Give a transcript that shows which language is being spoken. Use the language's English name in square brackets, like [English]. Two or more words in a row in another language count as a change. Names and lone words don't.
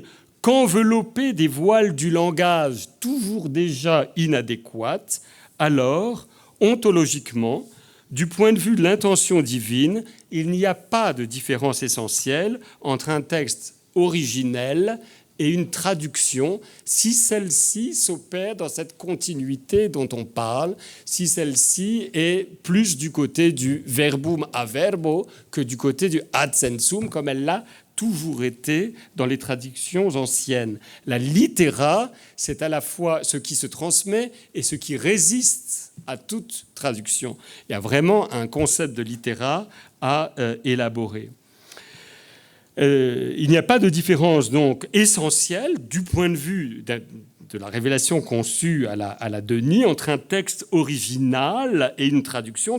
[French] qu'enveloppée des voiles du langage toujours déjà inadéquates, alors, ontologiquement, du point de vue de l'intention divine, il n'y a pas de différence essentielle entre un texte originel et une traduction, si celle-ci s'opère dans cette continuité dont on parle, si celle-ci est plus du côté du [Latin] verbum a verbo [French] que du côté du [Latin] ad sensum, [French] comme elle l'a toujours été dans les traductions anciennes. La littéra, c'est à la fois ce qui se transmet et ce qui résiste à toute traduction. Il y a vraiment un concept de littéra à élaborer. Il n'y a pas de différence donc essentielle du point de vue de la révélation conçue à la Denis entre un texte original et une traduction.